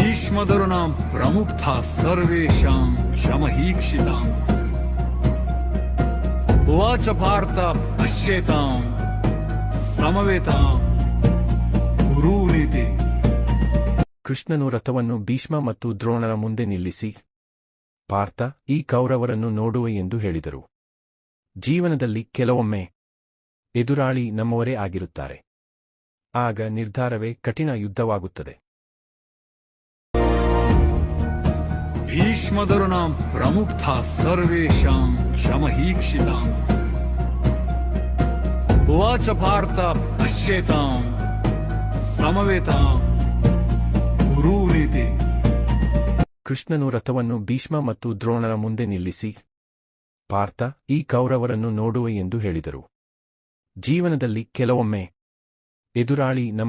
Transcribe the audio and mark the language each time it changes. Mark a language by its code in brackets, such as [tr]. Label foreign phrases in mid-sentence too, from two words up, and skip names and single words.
[sa] भीष्मदरुणां प्रमुक्ता सर्वेषां शमहीक्षिताम् उवाच पार्थ पश्येतां समवेतां गुरूनिति. [kn] ಕೃಷ್ಣನು ರಥವನ್ನು ಭೀಷ್ಮ ಮತ್ತು ದ್ರೋಣರ ಮುಂದೆ ನಿಲ್ಲಿಸಿ, ಪಾರ್ಥ, ಈ ಕೌರವರನ್ನು ನೋಡುವೆ ಎಂದು ಹೇಳಿದರು. ಜೀವನದಲ್ಲಿ ಕೆಲವೊಮ್ಮೆ ಎದುರಾಳಿ ನಮ್ಮವರೇ ಆಗಿರುತ್ತಾರೆ. ಆಗ ನಿರ್ಧಾರವೇ ಕಠಿಣ ಯುದ್ಧವಾಗುತ್ತದೆ. [sa] भीष्मदरुणां प्रमुक्ता सर्वेषां शमहीक्षिताम् उवाच पार्थ पश्येतां समवेतां गुरूनिति. [kn] ಕೃಷ್ಣನು ರಥವನ್ನು ಭೀಷ್ಮ ಮತ್ತು ದ್ರೋಣರ ಮುಂದೆ ನಿಲ್ಲಿಸಿ, ಪಾರ್ಥ, ಈ ಕೌರವರನ್ನು ನೋಡುವೆ ಎಂದು ಹೇಳಿದರು. ಜೀವನದಲ್ಲಿ ಕೆಲವೊಮ್ಮೆ ಎದುರಾಳಿ ನಮ್ಮ